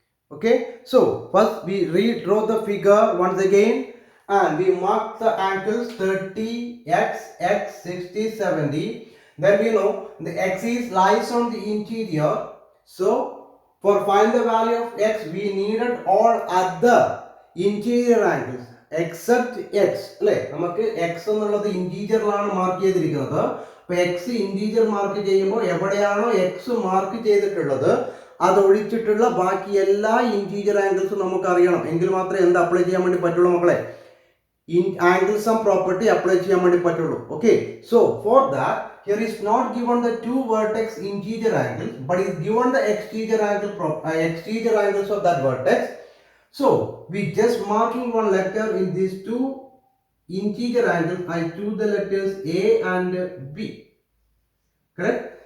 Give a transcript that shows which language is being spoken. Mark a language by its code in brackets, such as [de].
[en] Okay, so first we redraw the figure once again and we mark the angles 30, x, 60, 70. Then we know the axis lies on the interior. So for find the value of x, we needed all other interior angles except x. [ml] അല്ലേ, നമുക്ക് x എന്നുള്ളത് ഇന്റീരിയറിലാണ് mark ചെയ്തിരിക്കുന്നത്. അപ്പോൾ x interior mark ചെയ്യുമ്പോൾ എവിടെയാണോ x mark ചെയ്തിട്ടുള്ളത് അതൊഴിച്ചിട്ടുള്ള ബാക്കി എല്ലാ ഇന്റീരിയർ ആംഗിൾസും നമുക്ക് അറിയണം. എങ്കിൽ മാത്രമേ എന്ത് അപ്ലൈ ചെയ്യാൻ വേണ്ടി പറ്റുള്ളൂ മക്കളെ, [en] angle sum property apply [ml] ചെയ്യാൻ വേണ്ടി പറ്റുള്ളൂ. [en] Okay, so for that here is not given the two vertex interior angles but is given the exterior angles of that vertex. So we just marking one letter in these two interior angles. I choose the letters A and B. Correct?